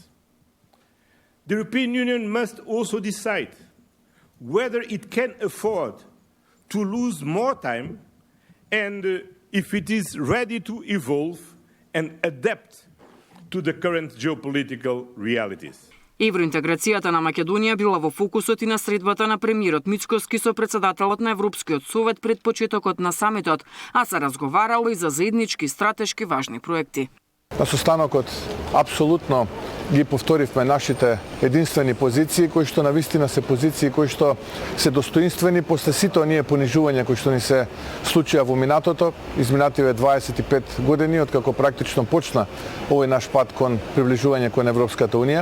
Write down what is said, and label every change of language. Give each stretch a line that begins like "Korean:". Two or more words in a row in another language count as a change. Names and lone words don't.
English: The European Union must also decide whether it can afford to lose more time and if it is ready to evolve and adapt to the current geopolitical realities.
Macedonian: Евроинтеграцијата на Македонија била во фокусот и на средбата на премиерот Мицкоски со претседателот на Европскиот совет пред почетокот на самитот, а се разговарало и за заеднички стратешки важни проекти. На состанокот апсолутно ги повторивме нашите единствени позиции, кои што навистина се позиции кои што се достоинствени после сите оние понижувања кои што ни се случија во минатото, изминативе 25 години откако практично почна овој наш пат кон приближување кон Европската унија.